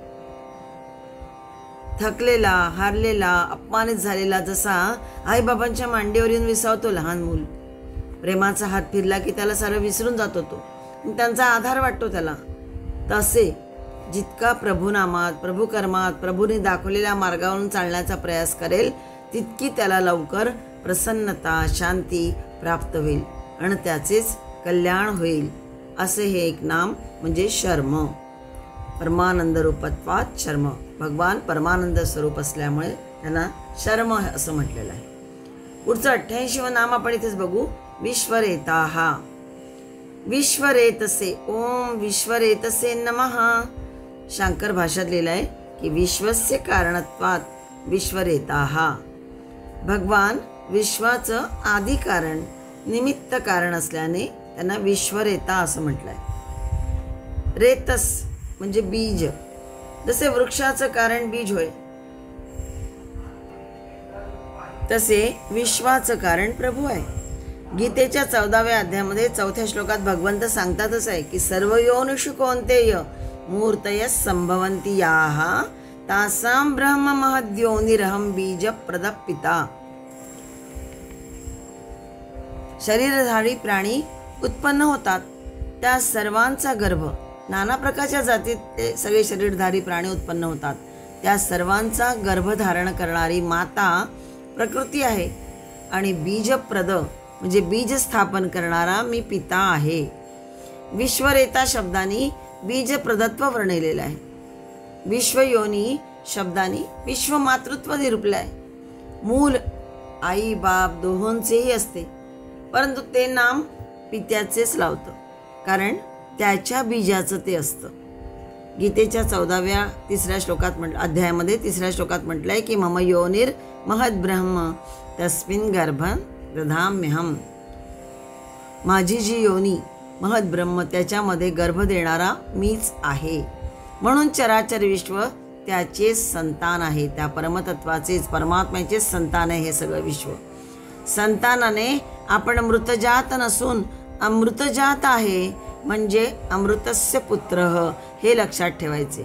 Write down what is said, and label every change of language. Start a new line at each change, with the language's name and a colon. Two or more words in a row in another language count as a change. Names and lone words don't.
Marathi: थकलेला, हारलेला, अपमानित झालेला जसा आईबाबांच्या मांडीवर येऊन विसावतो लहान मूल, प्रेमाचा हात फिरला की त्याला सारं विसरून जातो, तो त्यांचा आधार वाटतो त्याला, तसे जितका प्रभुनामात, प्रभुकर्मात, प्रभूने दाखवलेल्या मार्गावरून चालण्याचा प्रयास करेल तितकी त्याला लवकर प्रसन्नता, शांती प्राप्त होईल आणि त्याचेच कल्याण होईल. असे हे एक नाम म्हणजे शर्म.
Sanskrit: परमानंद रूपत्वात शर्म.
Marathi: भगवान परमानंद स्वरूप असल्यामुळे त्यांना शर्म असं म्हटलेलं आहे. पुढचं 88वं नाम आपण इथेच बघू.
Sanskrit: विश्वरेताः. विश्वरेतसे. ओम विश्वरेतसे नमः.
Marathi: शांकर भाषात लिहिलं आहे की
Sanskrit: विश्वस्य कारणत्वात विश्वरेताः.
Marathi: भगवान विश्वाचं आदी कारण, निमित्त कारण असल्याने त्यांना विश्वरेता असं म्हटलंय. रेतस म्हणजे बीज. जसे वृक्षाचं कारण बीज होय तसे विश्वाचं कारण प्रभू आहे. गीतेच्या 14व्या अध्यायामध्ये 4थ्या श्लोकात भगवंत सांगतातच आहे की
Sanskrit: सर्व योनिषु कौन्तेय मूर्तय संभवन्ति याः तासां ब्रह्म महद्योनिरहं बीज प्रदपिता.
Marathi: शरीरधारी प्राणी उत्पन्न होतात, त्या सर्वांचा गर्भ, नाना प्रकारच्या जातीत ते सगळे शरीरधारी प्राणी उत्पन्न होतात, त्या सर्वांचा गर्भधारण करणारी माता प्रकृती आहे. आणि बीजप्रद म्हणजे बीज स्थापन करणारा मी पिता आहे. विश्वरेता शब्दानी बीजप्रदत्व वर्णिलेलं आहे. विश्वयोनी शब्दानी विश्वमातृत्व निरूपलं आहे. मूल आई बाप दोहोंचेही असते, परंतु ते नाम पित्याचेच लावतं, कारण त्याच्या बीजाचं ते असतं. गीतेच्या 14व्या 3ऱ्या श्लोकात अध्यायामध्ये 3ऱ्या श्लोकात म्हटलंय की
Sanskrit: मम योनिर महद्ब्रह्म तस्मिन् गर्भं दधाम्यहं.
Marathi: माझी जी योनी महद्ब्रह्म त्याच्यामध्ये गर्भ देणारा मीच आहे. म्हणून चराचर विश्व त्याचेच संतान आहे. त्या परमतत्वाचेच, परमात्म्याचेच संतान आहे हे सगळं विश्व. संतानाने आपण मृतजात नसून अमृतजात आहे, म्हणजे
Sanskrit: अमृतस्य पुत्र
Marathi: हे लक्षात ठेवायचे.